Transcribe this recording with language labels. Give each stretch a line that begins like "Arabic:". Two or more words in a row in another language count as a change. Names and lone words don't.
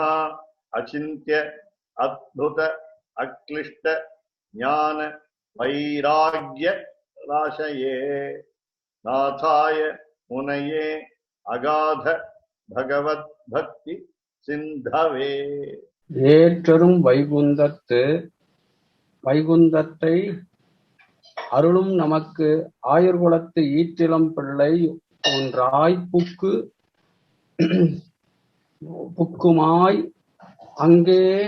Sanskrit: अचिन्त्य अद्भुत अक्लिष्ट ज्ञान वैराग्य राशये नाथाय मुनये अगाध भगवत भक्ति सिंधवे।
Tamil: ஏற்றரும் வைகுந்தத்தை அருளும் நமக்கு ஆயுர்குலத்து ஈற்றிலம் பிள்ளை ஒன்றாய் புக்குமாய் அங்கே